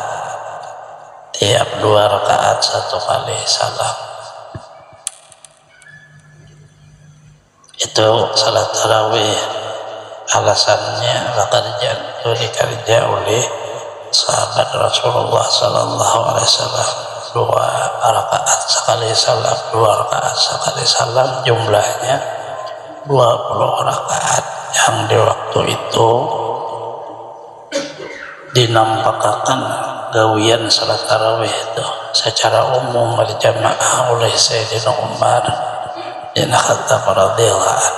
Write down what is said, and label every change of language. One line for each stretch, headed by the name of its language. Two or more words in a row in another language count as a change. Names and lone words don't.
Banjar: Tiap 2 rakaat 1 kali salam. Itu salat tarawih. Alasannya pekerjaan itu dikerja oleh sahabat Rasulullah
Arabic: sallallahu alaihi wasallam.
Banjar: 2 rakaat sekali salam, 2 rakaat sekali salam, jumlahnya 20 rakaat. Yang di waktu itu dinampakkan gawian salat tarawih itu secara umum berjamaah oleh Sayyidina Umar bin Khattab
Arabic: radhiyallahu anhu.